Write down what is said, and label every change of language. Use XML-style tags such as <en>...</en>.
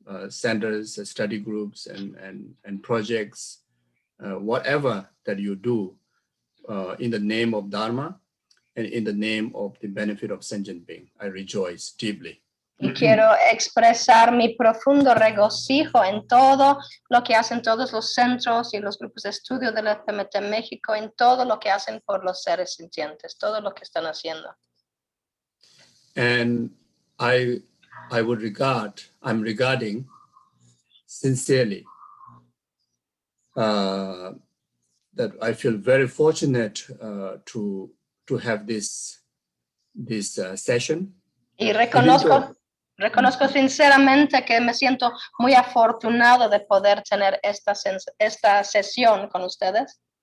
<en>centers, study groups, and projects, whatever that you do in the name of Dharma and in the name of the benefit of sentient being. I rejoice deeply.</en> <es>Y quiero expresar mi profundo regocijo en todo lo que hacen todos los centros y los grupos de estudio del FPMT México, en todo lo que hacen por los seres sintientes, todo lo que están haciendo.</es> <en>And I'm regarding sincerely that I feel very fortunate to have this session.</en> <es>Y reconozco sinceramente que me siento muy afortunado de poder tener esta sesión con ustedes.</es>